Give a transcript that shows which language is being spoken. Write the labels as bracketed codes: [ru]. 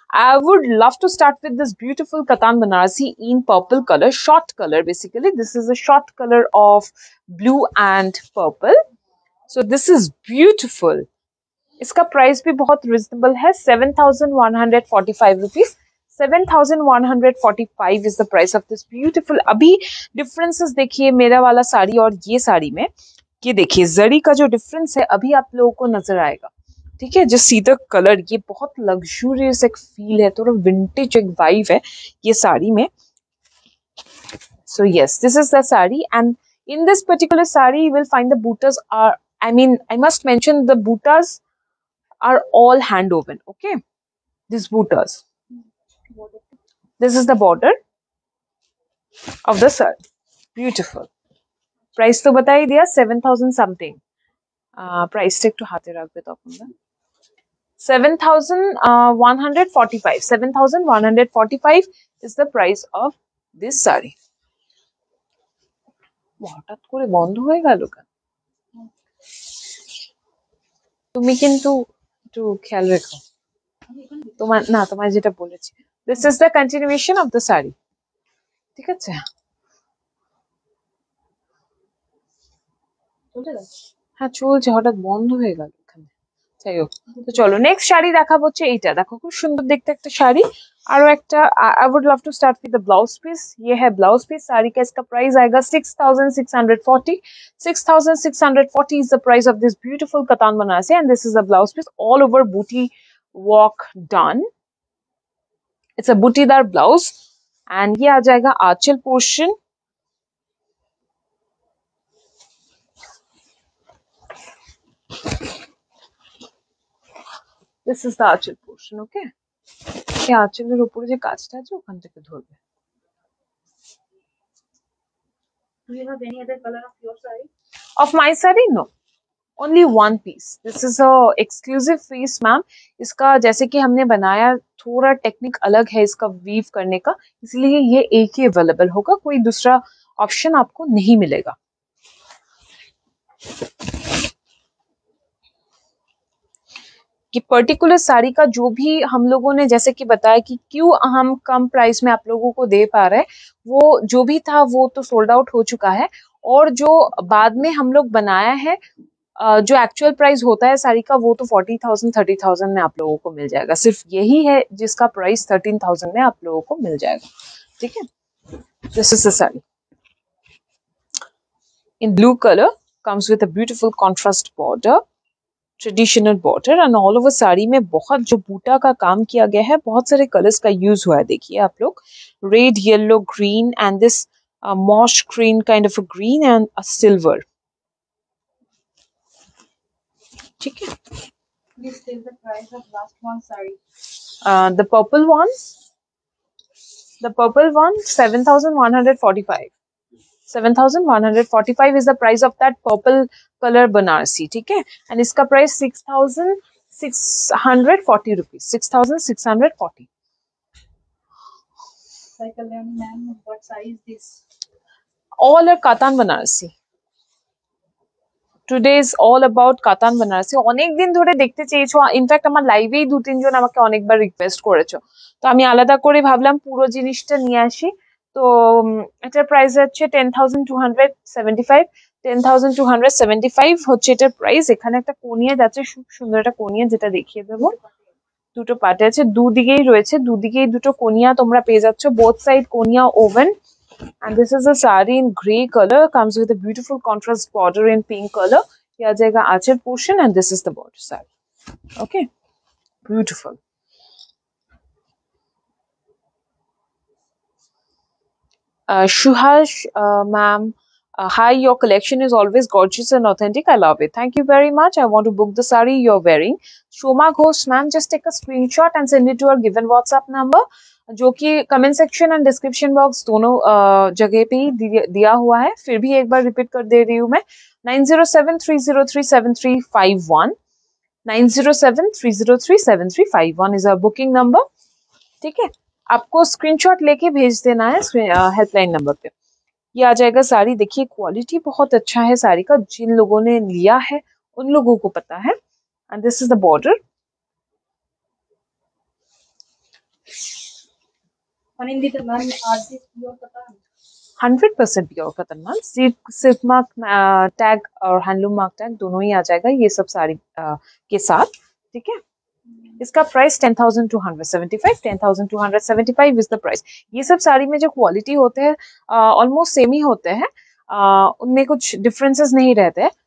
[en] I would love to start with this beautiful Katan Banarasi in purple color, short color basically. This is a short color of blue and purple. So this is beautiful. [hi] इसका price भी बहुत reasonable है, 7,145 rupees. [en] 7,145 is the price of this beautiful। [hi] अभी differences देखिए मेरा वाला साड़ी और ये साड़ी में, ये देखिए जरी का जो डिफरेंस है अभी आप लोगों को नजर आएगा, ठीक है? जो सीधा कलर, ये बहुत लग्जूरियस एक फील है, थोड़ा विंटेज एक वाइब है ये साड़ी में। [en] So yes, this is the sari, and in this particular sari you will find the buttas are, I mean, I must mention the buttas are all hand woven, okay? These buttas, this is the border of the sari, beautiful। [hi] Price तो बता ही दिया, 7,000 something. Price take to हाथे রাখবে তখন না। [en] 7,145, 7,145 is the price of this sari। [bn] হঠাৎ করে বন্ধ হয়ে গেল কেন? তুমি কিন্তু একটু খেয়াল রেখো তোমার, না তোমার যেটা বলেছি। [en] This is the continuation of the sari, [bn] ঠিক আছে? হ্যাঁ চলছে, হঠাৎ বন্ধ হয়ে গেল এখানে। যাই হোক, তো চলো নেক্সট শাড়ি দেখাবো হচ্ছে এইটা। দেখো খুব সুন্দর দেখতে একটা শাড়ি। আরো একটা, [en] I would love to start with the blouse piece. [hi] ये है ब्लाउज पीस। साड़ी का इसका प्राइस आएगा 6,640। [en] 6,640 is the price of this beautiful Katan Banarasi, and this is a blouse piece all over booty work done। It's a [hi] बूटीदार blouse, and ये आ जाएगा आंचल portion. [en] This is the aanchal portion, okay? [bn] এই আঁচলের উপরে যে কাজটা আছে ওখান থেকে ধরবে। [en] Do you have any other color of your saree? Of my saree, no, only one piece। This is a exclusive piece, ma'am. [hi] इसका जैसे कि हमने बनाया, थोड़ा टेक्निक अलग है इसका वीव करने का, इसलिए ये एक ही अवेलेबल होगा, कोई दूसरा ऑप्शन आपको नहीं मिलेगा। कि पर्टिकुलर साड़ी का जो भी हम लोगों ने जैसे कि बताया कि क्यों हम कम प्राइस में आप लोगों को दे पा रहे हैं, वो जो भी था वो तो सोल्ड आउट हो चुका है, और जो बाद में हम लोग बनाया है जो एक्चुअल प्राइस होता है साड़ी का वो तो 40,000 30,000 में आप लोगों को मिल जाएगा। सिर्फ यही है जिसका प्राइस 13,000 में आप लोगों को मिल जाएगा। ठीक है, [en] this is the sari in blue color, comes with a beautiful contrast border, [hi] traditional border and all over sari में बहुत जो बूटा का काम किया गया है, बहुत सारे कलर्स का यूज हुआ है। [en] देखिए आप लोग, red, yellow, green and this moss green kind of a green and a silver. [hi] ठीक है, [en] Please tell the price of last one saree. the purple one 7,145. 7,145 is the price of that purple color Banarasi. [hi] ठीक है, and इसका price 6,640 rupees, 6,640। [en] Sai Kalyani ma'am, what saree is this? All are katan Banarasi. Today is all about [bn] কাতান बनारसी। অনেক দিন ধরে দেখতে চেয়েছো, ইনফ্যাক্ট আমার লাইভেই 2-3 জন আমাকে অনেকবার রিকোয়েস্ট করেছো, তো আমি আলাদা করে ভাবলাম পুরো জিনিসটা নিয়ে আসি। তো এটার প্রাইস হচ্ছে 10,275। 10,275 হচ্ছে এটার প্রাইস। এখানে একটা কোনিয়া যাচ্ছে, খুব সুন্দর একটা কোনিয়া, যেটা দেখিয়ে দেবো। দুটো পার্টে আছে, দুদিকেই রয়েছে, দুদিকেই দুটো কোনিয়া তোমরা পেয়ে যাচ্ছ, [en] Both side কোনিয়া woven. And this is a saree in grey color, comes with a beautiful contrast border in pink color. [hi] ये आ जाएगा आंचल [en] portion and this is the border side. Okay, beautiful. Shuhash, ma'am, hi, your collection is always gorgeous and authentic. I love it. Thank you very much. I want to book the saree you're wearing. Shoma Ghosh, ma'am, just take a screenshot and send it to our given WhatsApp number, [hi] जो कि comment section and description box दोनों जगह पे ही दिया हुआ है। फिर भी एक बार रिपीट कर दे रही हूँ मैं, 9073037351, 9073037351 [en] Is our booking number. [hi] ठीक है, आपको स्क्रीनशॉट लेके भेज देना है हेल्पलाइन नंबर पे। ये आ जाएगा साड़ी। देखिए क्वालिटी बहुत अच्छा है साड़ी का, जिन लोगों ने लिया है उन लोगों को पता है। [en] And this is the border. Anindita ma'am, are this pure cotton? [hi] 100% pure कतन मैम। सिर्फ मार्क टैग और हैंडलूम मार्क टैग दोनों ही आ जाएगा ये सब साड़ी के साथ। ठीक है, इसका प्राइस 10,275। [en] 10,275 is the price. [hi] ये सब साड़ी में जो क्वालिटी होते हैं ऑलमोस्ट सेम ही होते हैं, उनमें कुछ डिफरेंसेस नहीं रहते हैं।